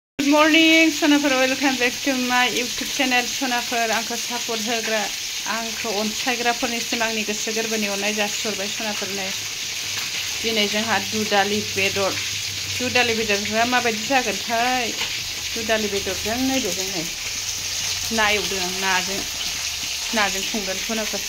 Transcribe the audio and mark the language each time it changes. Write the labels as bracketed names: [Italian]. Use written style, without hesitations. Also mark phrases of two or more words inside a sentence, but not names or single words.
[English] morning, Sonaphor. Welcome back to my YouTube channel. Sonaphor, [Bodo] आंखौ support होग्रा, आंखौ अनसायग्राफोरनिसिम आंनि गोसो गोरबोनि अननाय जासिहरबाय सोनाफोरनो। दिनै जोंहा दुदालि बेदर। दुदालि बेदरआ माबायदि जागोनथाय? दुदालि बेदरजों नैबेजों नै ना एवदों आं नाजों संगोन सोनाफोर।